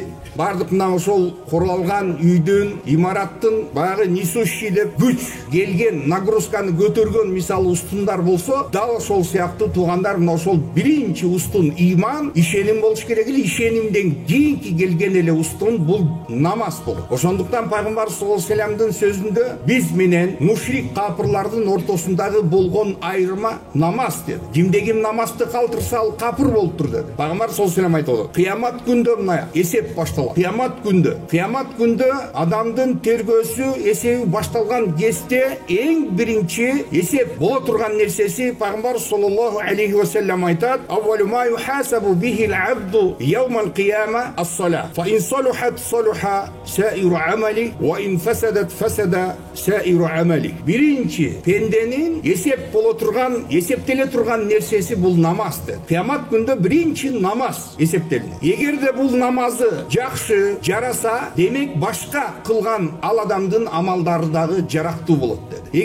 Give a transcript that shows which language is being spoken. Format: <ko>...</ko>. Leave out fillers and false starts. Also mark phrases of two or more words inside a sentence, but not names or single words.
<ky>Бардык мына ошол куралган үйдүн, имараттын баягы несущий деп күч келген, нагрузканы көтөргөн мисалы устундар болсо, дал ошол сыяктуу тугандар мына ошол биринчи устун иман, ишеним болуш керек эле, ишенимден кийинки келген эле устун бул намаз болот. Ошондуктан пайгамбар</ky> <ar>صلى الله عليه وسلم</ar> <ky>сөзүндө биз менен мушрик капырлардын ортосундагы болгон айырма намаз деди. Кимде ким намазды калтырса ал капыр болуптур деди. Пайгамбар</ky> <ar>صلى الله عليه وسلم</ar> <ky>айтты. Кыямат күндө мына эсеп башталат. Кыямат күндө адамдын тергөөсү эсеби башталган кезде эң биринчи эсеп боло турган нерсеси пайгамбар</ky> <ar>صلى الله عليه وسلم</ar> <ky>айтат:</ky> <ar>"أول ما يحاسب به العبد يوم القيامة الصلاة. فإن صلحت صلح سائر عمله وإن فسدت فسد سائر عمله."</ar> <ky>Биринчи пенденин эсеп боло турган, эсептеле турган нерсеси бул намаз деп. Кыямат күндө биринчи намаз эсептелинет. Эгерде бул намазы жакшы жараса, демек башка кылган ал адамдын амалдары дагы жарактуу болот деди.</ky>